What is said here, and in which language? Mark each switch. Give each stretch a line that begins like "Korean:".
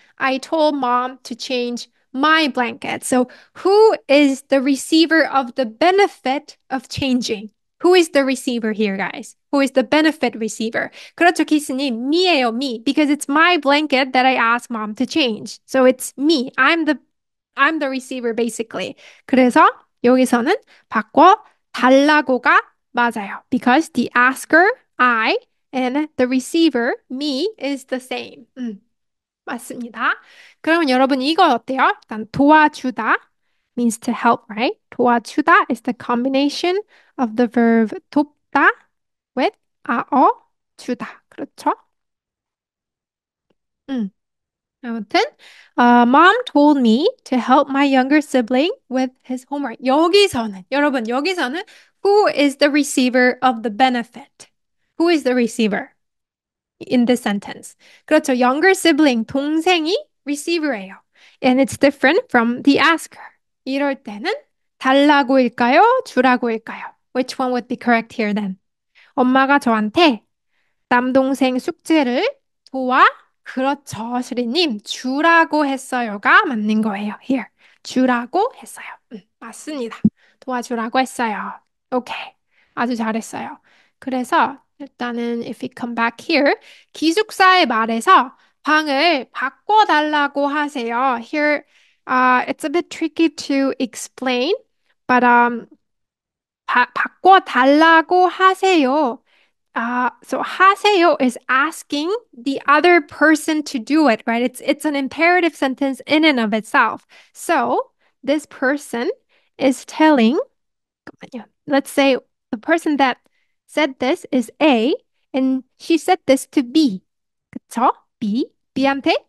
English: I told mom to change my blanket. So who is the receiver of the benefit of changing? Who is the receiver here, guys? Who is the benefit receiver?
Korean: 그렇죠, 키스님. me예요, me.
English: Because it's my blanket that I asked mom to change. So it's me. I'm the receiver, basically.
Korean: 그래서 여기서는 바꿔 달라고가 맞아요.
English: Because the asker, I, and the receiver, me, is the same.
Korean: 맞습니다. 그러면 여러분 이거 어때요?
English: 일단 도와주다 means to help, right? 도와주다 is the combination of the verb 돕다 with 주다.
Korean: 그렇죠? 아무튼
English: Mom told me to help my younger sibling with his homework.
Korean: 여기서는
English: who is the receiver of the benefit? Who is the receiver in this sentence?
Korean: 그렇죠.
English: Younger sibling,
Korean: 동생이 receiver예요.
English: And it's different from the asker.
Korean: 이럴 때는 달라고일까요? 주라고일까요?
English: Which one would be correct here then?
Korean: 엄마가 저한테 남동생 숙제를 그렇죠, 시리님. 주라고 했어요가 맞는 거예요. Here. 주라고 했어요. 맞습니다. 도와주라고 했어요. 오케이. 아주 잘했어요. 그래서 일단은
English: if we come back here,
Korean: 기숙사의 말에서 방을 바꿔달라고 하세요.
English: Here, it's a bit tricky to explain, but
Korean: 바꿔달라고 하세요.
English: So 하세요 is asking the other person to do it, right? It's an imperative sentence in and of itself. So this person is telling, let's say the person that said this is A, and she said this to B.
Korean: 그쵸? B한테